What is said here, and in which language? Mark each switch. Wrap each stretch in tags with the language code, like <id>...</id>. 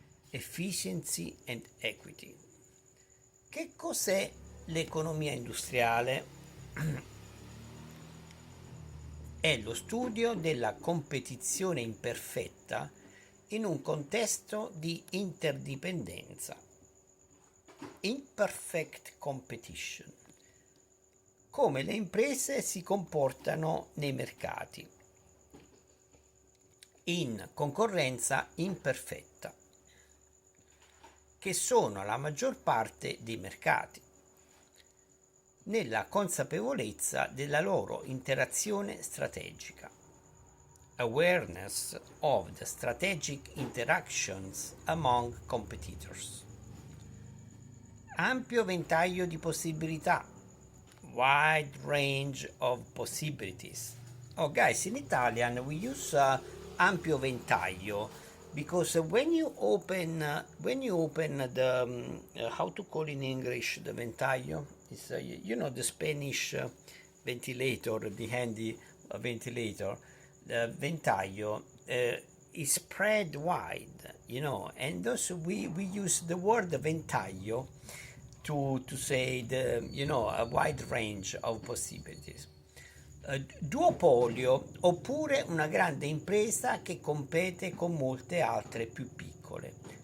<en>Efficiency and equity.</en> <it>Che cos'è l'economia industriale? È lo studio della competizione imperfetta in un contesto di interdipendenza.</it> <en>Imperfect competition.</en> <it>Come le imprese si comportano nei mercati in concorrenza imperfetta, che sono la maggior parte dei mercati, nella consapevolezza della loro interazione strategica.</it> <en>Awareness of the strategic interactions among competitors.</en> <it>Ampio ventaglio di possibilità.</it> <en>Wide range of possibilities. Oh, guys, in Italian we use ampio ventaglio because when you open the how to call in English the ventaglio is the Spanish ventilator, the handy ventilator. The ventaglio is spread wide, and thus we use the word ventaglio to say a wide range of possibilities.</en> <it>Duopolio, oppure una grande impresa che compete con molte altre più piccole.</it>